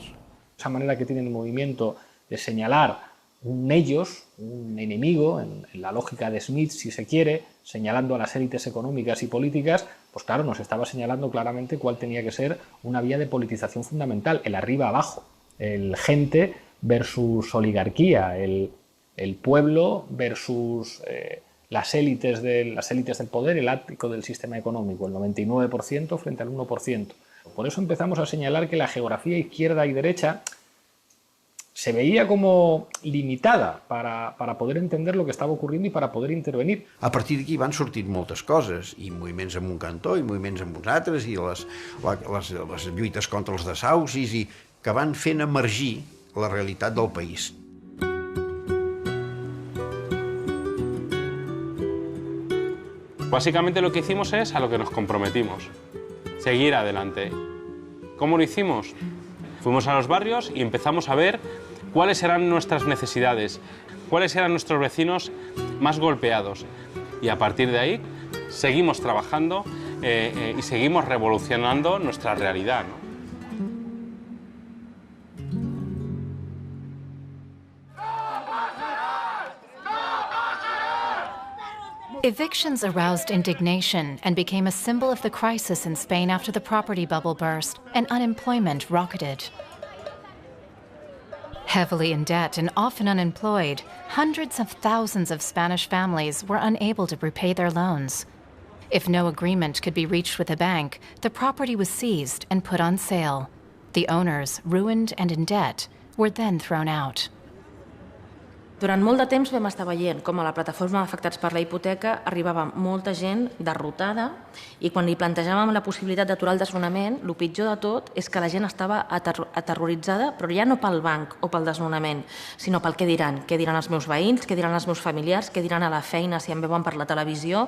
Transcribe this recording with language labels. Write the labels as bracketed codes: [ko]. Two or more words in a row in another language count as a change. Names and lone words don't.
[es] Esa manera que tiene el movimiento de señalar un ellos, un enemigo, en la lógica de Smith, si se quiere, señalando a las élites económicas y políticas, pues claro, nos estaba señalando claramente cuál tenía que ser una vía de politización fundamental, el arriba-abajo, el gente versus oligarquía, el pueblo versus las élites del poder, el ático del sistema económico, el 99% frente al 1%. Por eso empezamos a señalar que la geografía izquierda y derecha se veía como limitada para poder entender lo que [ca] estava ocurrint i per poder intervenir. A partir d'aquí van sortir moltes coses, i moviments en un cantó, i moviments en uns altres, i les lluites contra els desaucis, i que van fent emergir la realitat del país. [es] Básicamente lo que hicimos es a lo que nos comprometimos, seguir adelante. ¿Cómo lo hicimos? Fuimos a los barrios y empezamos a ver cuáles eran nuestras necesidades, cuáles eran nuestros vecinos más golpeados. Y a partir de ahí seguimos trabajando y seguimos revolucionando nuestra realidad, ¿no? [en] Evictions aroused indignation and became a symbol of the crisis in Spain after the property bubble burst and unemployment rocketed. Heavily in debt and often unemployed, hundreds of thousands of Spanish families were unable to repay their loans. If no agreement could be reached with a bank, the property was seized and put on sale. The owners, ruined and in debt, were then thrown out. [ca] Durant molt de temps vam estar veient com a la plataforma d'afectats per la hipoteca arribava molta gent derrotada i quan li plantejàvem la possibilitat d'aturar el desnonament, el pitjor de tot és que la gent estava aterroritzada, però ja no pel banc o pel desnonament, sinó pel què diran els meus veïns, què diran els meus familiars, què diran a la feina si em veuen per la televisió.